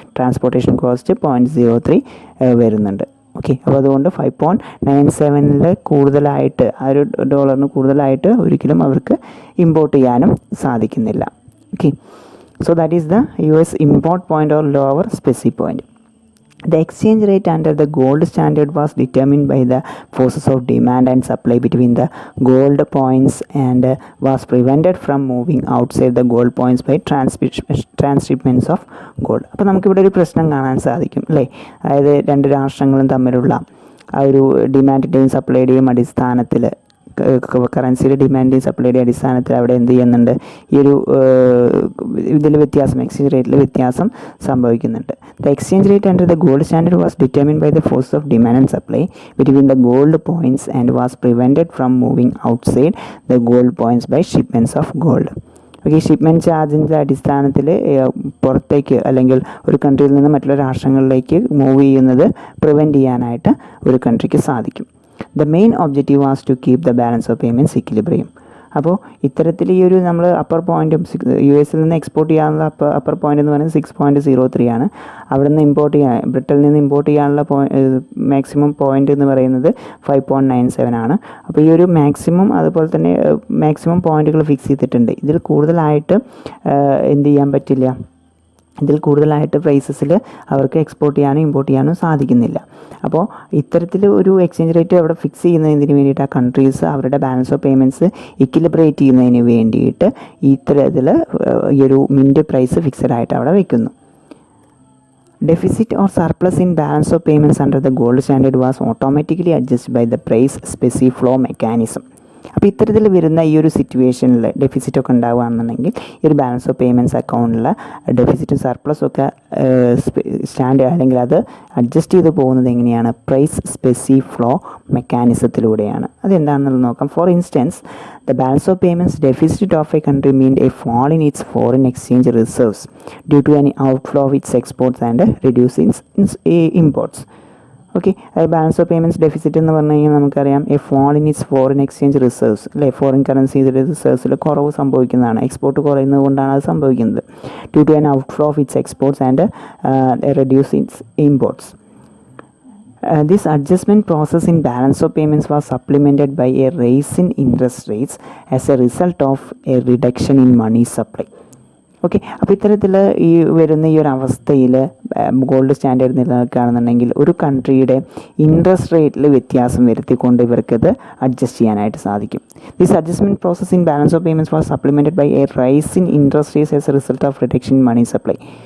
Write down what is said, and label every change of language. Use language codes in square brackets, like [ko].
[ml] Transportation cost 0.03 വരുന്നുണ്ട്. Okay. അപ്പോൾ അതുകൊണ്ട് 5.97 കൂടുതലായിട്ട്, ആ ഒരു ഡോളറിന് കൂടുതലായിട്ട് ഒരിക്കലും അവർക്ക് ഇമ്പോർട്ട് ചെയ്യാനും സാധിക്കുന്നില്ല. [en] Okay. So that is the US import point or lower specie point. The exchange rate under the gold standard was determined by the forces of demand and supply between the gold points and was prevented from moving outside the gold points by transshipments of gold. [ml] അപ്പോൾ നമുക്കിവിടെ ഒരു പ്രശ്നം കാണാൻ സാധിക്കും അല്ലേ, അതായത് രണ്ട് രാഷ്ട്രങ്ങളും തമ്മിലുള്ള ആ ഒരു ഡിമാൻഡിൻ്റെയും സപ്ലൈയുടെയും അടിസ്ഥാനത്തിൽ, കറൻസിയുടെ ഡിമാൻഡിൻ്റെയും സപ്ലൈയുടെ അടിസ്ഥാനത്തിൽ അവിടെ എന്ത് ചെയ്യുന്നുണ്ട്, ഈ ഒരു ഇതിൽ വ്യത്യാസം, എക്സ്ചേഞ്ച് റേറ്റിൽ വ്യത്യാസം സംഭവിക്കുന്നുണ്ട്. [en] The exchange rate under the gold standard was determined by the force of demand and supply between the gold points and was prevented from moving outside the gold points by shipments of gold. [ml] Okay, shipment ചാർജിൻ്റെ അടിസ്ഥാനത്തിൽ പുറത്തേക്ക് അല്ലെങ്കിൽ ഒരു കൺട്രിയിൽ നിന്ന് മറ്റുള്ള രാഷ്ട്രങ്ങളിലേക്ക് move ചെയ്യുന്നത് prevent ചെയ്യാനായിട്ട് ഒരു കൺട്രിക്ക് സാധിക്കും. [en] The main objective was to keep the balance of payments equilibrium. [ml] അപ്പോൾ ഇത്തരത്തിൽ ഈ ഒരു നമ്മൾ അപ്പർ പോയിൻറ്റും US നിന്ന് എക്സ്പോർട്ട് ചെയ്യാനുള്ള അപ്പർ പോയിൻ്റ് എന്ന് പറയുന്നത് 6.03 ആണ്. അവിടെ നിന്ന് ബ്രിട്ടനിൽ നിന്ന് ഇമ്പോർട്ട് ചെയ്യാനുള്ള മാക്സിമം പോയിൻ്റ് എന്ന് പറയുന്നത് 5.97 ആണ്. അപ്പോൾ ഈ ഒരു മാക്സിമം, അതുപോലെ തന്നെ മാക്സിമം പോയിൻറ്റുകൾ ഫിക്സ് ചെയ്തിട്ടുണ്ട്. ഇതിൽ കൂടുതലായിട്ട് എന്ത് ചെയ്യാൻ പറ്റില്ല, ഇതിൽ കൂടുതലായിട്ട് പ്രൈസസിൽ അവർക്ക് എക്സ്പോർട്ട് ചെയ്യാനും ഇമ്പോർട്ട് ചെയ്യാനും സാധിക്കുന്നില്ല. അപ്പോൾ ഇത്തരത്തിൽ ഒരു എക്സ്ചേഞ്ച് റേറ്റ് അവിടെ ഫിക്സ് ചെയ്യുന്നതിന് വേണ്ടിയിട്ട് ആ കൺട്രീസ് അവരുടെ ബാലൻസ് ഓഫ് പേയ്മെൻറ്റ്സ് ഇക്വിലിബ്രേറ്റ് ചെയ്യുന്നതിന് വേണ്ടിയിട്ട് ഇത്തരത്തിൽ ഈ ഒരു മിൻറ്റ് പ്രൈസ് ഫിക്സഡ് ആയിട്ട് അവിടെ വയ്ക്കുന്നു. [en] Deficit or surplus in balance of payments under the gold standard was automatically adjust by the price specific flow mechanism. [ml] അപ്പോൾ ഇത്തരത്തിൽ വരുന്ന ഈ ഒരു സിറ്റുവേഷനിൽ ഡെഫിസിറ്റൊക്കെ ഉണ്ടാവുകയാണെന്നുണ്ടെങ്കിൽ ഈ ഒരു ബാലൻസ് ഓഫ് പേയ്മെൻറ്റ്സ് അക്കൗണ്ടിൽ ഡെഫിസിറ്റും സർപ്ലസും ഒക്കെ സ്റ്റാൻഡ് അല്ലെങ്കിൽ അത് അഡ്ജസ്റ്റ് ചെയ്ത് പോകുന്നത് എങ്ങനെയാണ്, പ്രൈസ് സ്പെസിഫിക് ഫ്ലോ മെക്കാനിസത്തിലൂടെയാണ്. അതെന്താണെന്നുള്ളത് നോക്കാം. [en] For instance, the balance of payments deficit of a country means a fall in its foreign exchange reserves due to an outflow of its exports and reducing imports. [ml] Okay, balance of payments deficit എന്ന് പറഞ്ഞു കഴിഞ്ഞാൽ നമുക്കറിയാം [en] a fall in its foreign exchange reserves [ml] അല്ലേ, foreign currency റിസർവ്സിൽ കുറവ് സംഭവിക്കുന്നതാണ്. Export കുറയുന്നത് കൊണ്ടാണ് അത് സംഭവിക്കുന്നത്. [en] Due to an outflow of its exports and reduce its imports. This adjustment process in balance of payments was supplemented by a rise in interest rates as a result of a reduction in money supply. [ml] Okay, അപ്പോൾ ഇത്തരത്തിൽ ഈ വരുന്ന ഈ ഒരു അവസ്ഥയിൽ gold standard നിലനിൽക്കുകയാണെന്നുണ്ടെങ്കിൽ ഒരു കൺട്രിയുടെ interest റേറ്റിൽ വ്യത്യാസം വരുത്തിക്കൊണ്ട് ഇവർക്കത് അഡ്ജസ്റ്റ് ചെയ്യാനായിട്ട് സാധിക്കും. [en] This adjustment process in balance of payments was supplemented by a rise in interest rates as a result of reduction in money supply.